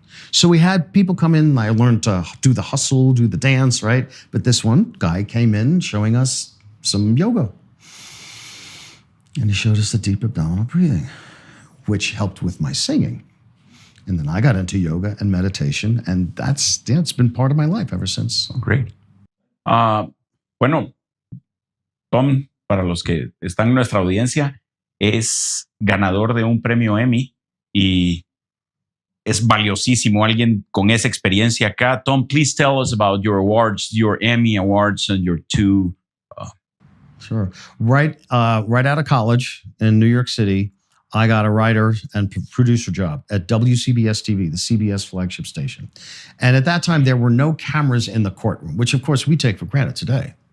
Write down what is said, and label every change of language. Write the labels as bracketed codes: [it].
[en] So we had people come in. I learned to do the hustle, do the dance, right? But this one guy came in showing us some yoga. And he showed us the deep abdominal breathing, which helped with my singing. And then I got into yoga and meditation, and it's been part of my life ever since. So. Great. [es] Bueno, Tom, para los que están en nuestra audiencia, es ganador de un premio Emmy y es valiosísimo alguien con esa experiencia acá. [en] Tom, please tell us about your awards, your Emmy awards, and your two. Sure. Right out of college in New York City, I got a writer and producer job at WCBS TV, the CBS flagship station. And at that time, there were no cameras in the courtroom, which of course we take for granted today.